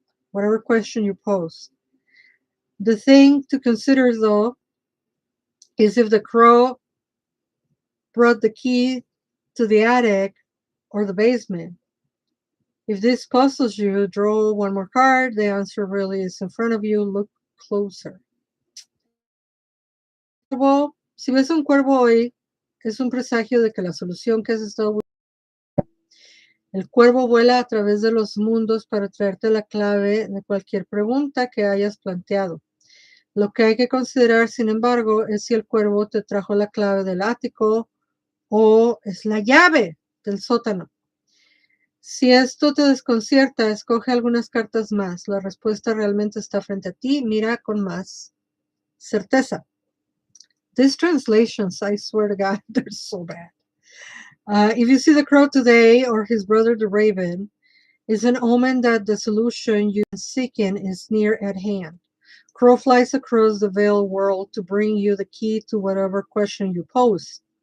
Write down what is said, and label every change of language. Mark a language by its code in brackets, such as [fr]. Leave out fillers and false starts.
[en] Whatever question you pose. The thing to consider, though, is if the crow brought the key to the attic or the basement. If this puzzles you, draw one more card. The answer really is in front of you. Look closer. [es] Si ves un cuervo hoy, es un presagio de que la solución que has estado buscando. El cuervo vuela a través de los mundos para traerte la clave de cualquier pregunta que hayas planteado. Lo que hay que considerar, sin embargo, es si el cuervo te trajo la clave del ático o es la llave del sótano. Si esto te desconcierta, escoge algunas cartas más. La respuesta realmente está frente a ti. Mira con más certeza. [en] These translations, I swear to God, they're so bad. If you see the crow today or his brother the raven, it's an omen that the solution you're seeking is near at hand. Crow flies across the veiled world to bring you the key to whatever question you pose.